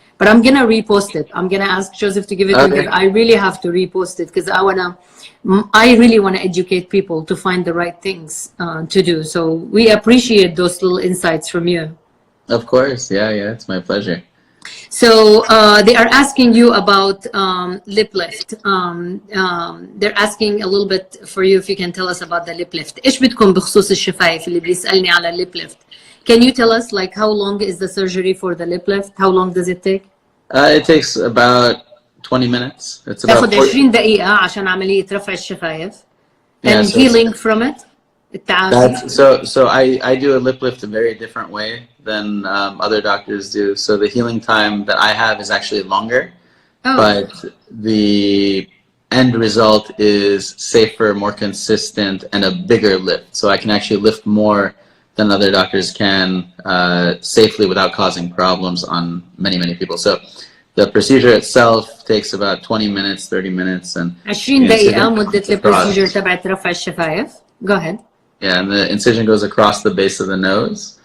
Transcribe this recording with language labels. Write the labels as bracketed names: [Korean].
[English] But I'm gonna repost it. I'm gonna ask Joseph to give it to me. I really have to repost it because I really want to educate people to find the right things to do. So we appreciate those little insights from you. Of course, yeah, it's my pleasure. So they are asking you about lip lift. They're asking a little bit for you if you can tell us about the lip lift. [Arabic] إيش بدكم بخصوص الشفايف اللي بيسألني على lip lift? [English] Can you tell us like how long is the surgery for the lip lift? How long does it take? It takes about 20 minutes. It's about [Arabic] تاخد 20 دقيقة عشان عملية رفع الشفايف. [English] And so healing from it? So I do a lip lift a very different way than other doctors do. So the healing time that I have is actually longer, but the end result is safer, more consistent, and a bigger lift. So I can actually lift more than other doctors can safely without causing problems on many people. So the procedure itself takes about 20 minutes, 30 minutes, and [Arabic] 20 دقيقة مدة البروسيجر تبعت رفع الشفايف. [English] Go ahead. Yeah, and the incision goes across the base of the nose.